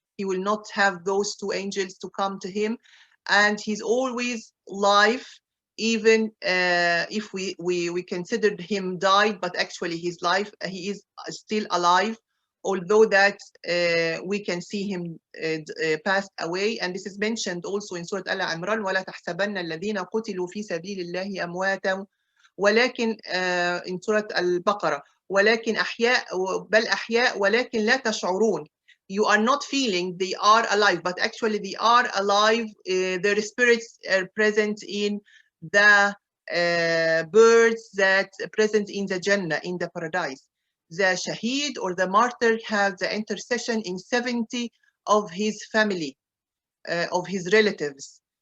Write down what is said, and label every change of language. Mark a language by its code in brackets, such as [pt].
[en] He will not have those two angels to come to him, and he's always live, even if we considered him died, but actually his life, he is still alive, although that we can see him passed away. And this is mentioned also in Surah Al-Imran, [ar] وَلَا تَحْسَبَنَّ الَّذِينَ قُتِلُوا فِي سَبِيلِ اللَّهِ أَمْوَاتًا ولكن [en] in Surah Al-Baqarah [ar] ولكن أحياء بل أحياء ولكن لا تشعرون. [en] You are not feeling they are alive, but actually they are alive. Their spirits are present in the birds that present in the Jannah, in the paradise. The shaheed or the martyr has the intercession in 70 of his family, of his relatives.